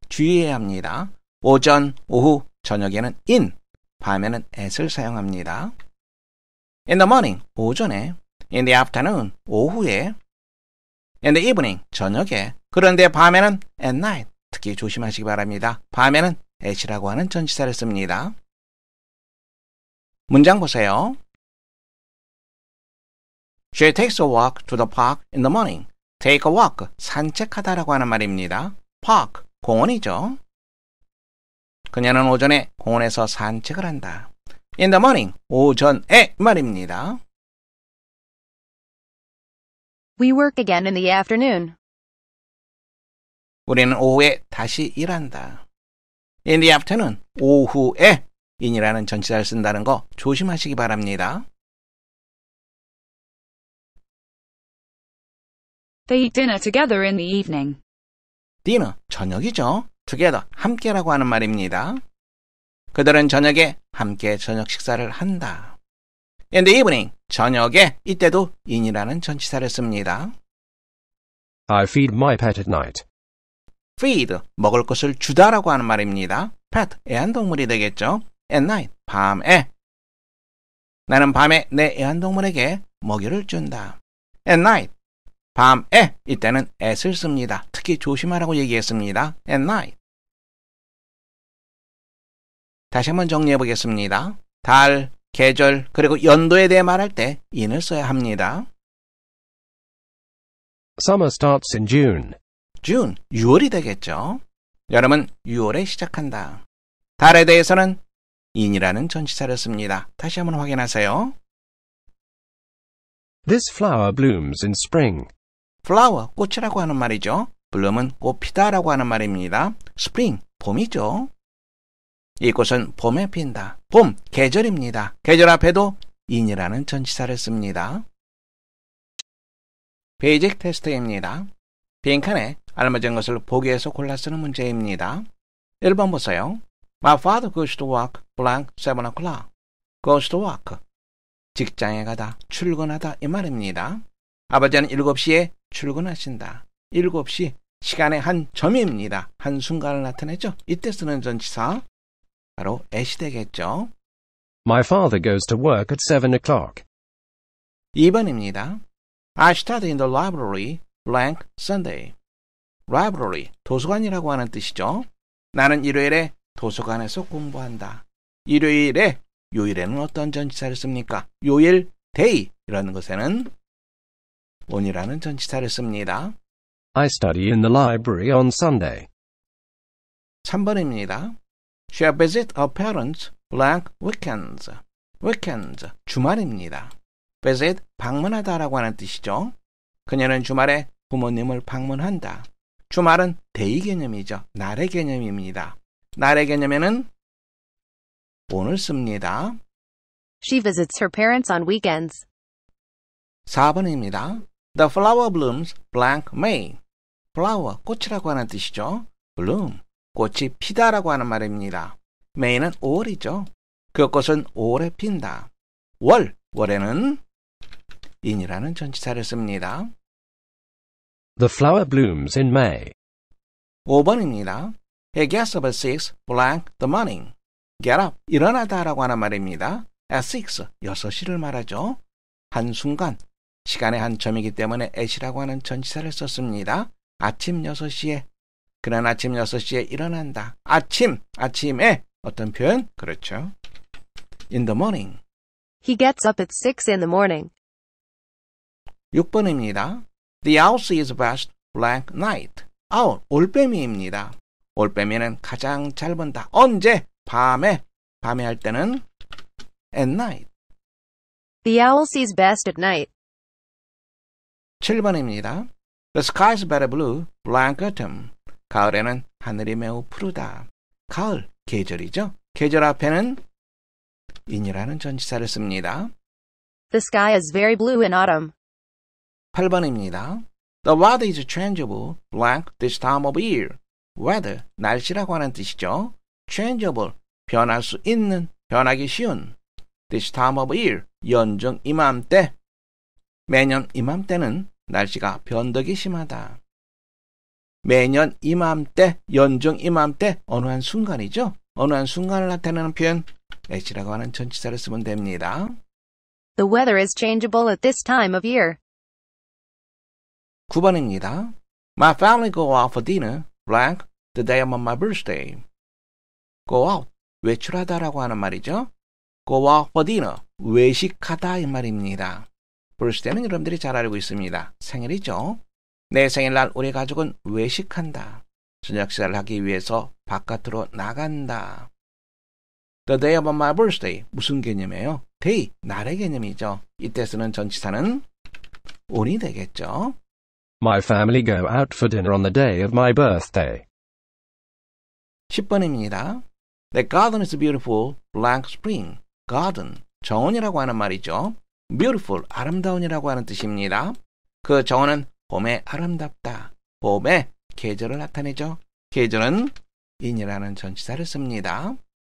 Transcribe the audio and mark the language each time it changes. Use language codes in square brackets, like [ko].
[ko] 주의해야 합니다. 오전, 오후, 저녁에는 in, 밤에는 at을 사용합니다. [en] In the morning, [ko] 오전에, [en] in the afternoon, [ko] 오후에, [en] in the evening, [ko] 저녁에, 그런데 밤에는 [en] at night, [ko] 특히 조심하시기 바랍니다. 밤에는 at이라고 하는 전치사를 씁니다. 문장 보세요. [en] She takes a walk to the park in the morning. Take a walk, [ko] 산책하다라고 하는 말입니다. park, 공원이죠. 그녀는 오전에 공원에서 산책을 한다. [en] In the morning, [ko] 오전에 말입니다. [en] We work again in the afternoon. [ko] 우리는 오후에 다시 일한다. [en] In the afternoon, [ko] 오후에 in이라는 전치사를 쓴다는 거 조심하시기 바랍니다. [en] They eat dinner together in the evening. [ko] dinner, 저녁이죠. together, 함께라고 하는 말입니다. 그들은 저녁에 함께 저녁 식사를 한다. [en] In the evening, [ko] 저녁에 이때도 in이라는 전치사를 씁니다. [en] I feed my pet at night. [ko] feed, 먹을 것을 주다라고 하는 말입니다. pet, 애완동물이 되겠죠. [en] at night, [ko] 밤에. 나는 밤에 내 애완동물에게 먹이를 준다. [en] at night, [ko] 밤에 이때는 at을 씁니다. 특히 조심하라고 얘기했습니다. [en] at night. [ko] 다시 한번 정리해 보겠습니다. 달, 계절, 그리고 연도에 대해 말할 때 in을 써야 합니다. [en] Summer starts in June. [ko] June, 6월이 되겠죠. 여름은 6월에 시작한다. 달에 대해서는 in이라는 전치사를 씁니다. 다시 한번 확인하세요. [en] This flower blooms in spring. [ko] flower, 꽃이라고 하는 말이죠. bloom은 꽃피다라고 하는 말입니다. spring, 봄이죠. 이 꽃은 봄에 핀다. 봄, 계절입니다. 계절 앞에도 in이라는 전치사를 씁니다. 베이직 테스트입니다. 빈칸에 알맞은 것을 보기에서 골라 쓰는 문제입니다. 1번 보세요. [en] My father goes to work blank 7 o'clock. goes to work. [ko] 직장에 가다, 출근하다 이 말입니다. 아버지는 7시에 출근하신다. 7시, 시간의 한 점입니다. 한 순간을 나타내죠. 이때 쓰는 전치사 바로 at이 되겠죠. [en] My father goes to work at 7 o'clock. [ko] 2번입니다. [en] I study in the library blank Sunday. [ko] library, 도서관이라고 하는 뜻이죠. 나는 일요일에 도서관에서 공부한다. 일요일에, 요일에는 어떤 전치사를 씁니까? 요일, day 이라는 것에는 on이라는 전치사를 씁니다. [en] I study in the library on Sunday. [ko] 3번입니다. [en] She visits her parents blank weekends. [ko] weekends, 주말입니다. visit, 방문하다라고 하는 뜻이죠. 그녀는 주말에 부모님을 방문한다. 주말은 데이 개념이죠. 날의 개념입니다. 날의 개념에는 on을 씁니다. [en] She visits her parents on weekends. [ko] 4번입니다. [en] The flower blooms blank May. [ko] flower, 꽃이라고 하는 뜻이죠. bloom, 꽃이 피다라고 하는 말입니다. May는 5월이죠. 그 꽃은 5월에 핀다. 월에는 in이라는 전치사를 씁니다. [en] The flower blooms in May. [ko] 5번입니다. [en] He gets up at 6 blank the morning. [ko] get up, 일어나다라고 하는 말입니다. at 6, 6시를 말하죠. 한순간, 시간의 한 점이기 때문에 at이라고 하는 전치사를 썼습니다. 아침 6시에, 그는 아침 6시에 일어난다. 아침에 어떤 표현? 그렇죠. [en] in the morning. He gets up at 6 in the morning. [ko] 6번입니다. [en] The owl sees best blank night. [ko] owl, 올빼미입니다. 올빼미는 가장 잘 본다. 언제? 밤에 할 때는 [en] at night. The owl sees best at night. [ko] 7번입니다. [en] The sky is very blue blank autumn. [ko] 가을에는 하늘이 매우 푸르다. 가을, 계절이죠. 계절 앞에는 in이라는 전치사를 씁니다. [en] The sky is very blue in autumn. [ko] 8번입니다. [en] The weather is changeable blank this time of year. [ko] weather, 날씨라고 하는 뜻이죠. changeable, 변할 수 있는, 변하기 쉬운. [en] this time of year, [ko] 연중 이맘때. 매년 이맘때는 날씨가 변덕이 심하다. 매년 이맘때, 연중 이맘때, 어느 한 순간이죠. 어느 한 순간을 나타내는 표현, at이라고 하는 전치사를 쓰면 됩니다. [en] The weather is changeable at this time of year. [ko] 9번입니다. [en] My family go out for dinner blank the day of my birthday. [ko] go out, 외출하다라고 하는 말이죠. go out for dinner, 외식하다 이 말입니다. birthday는 여러분들이 잘 알고 있습니다. 생일이죠. 내 생일날 우리 가족은 외식한다. 저녁 식사를 하기 위해서 바깥으로 나간다. [en] The day of my birthday, [ko] 무슨 개념이에요? day, 날의 개념이죠. 이때 쓰는 전치사는 on이 되겠죠. [en] My family go out for dinner on the day of my birthday. [ko] 10번입니다. [en] The garden is beautiful blank spring. [ko] garden, 정원이라고 하는 말이죠. beautiful, 아름다운이라고 하는 뜻입니다. 그 정원은 봄에 아름답다. 봄의 계절을 나타내죠. 계절은 in이라는 전치사를 씁니다.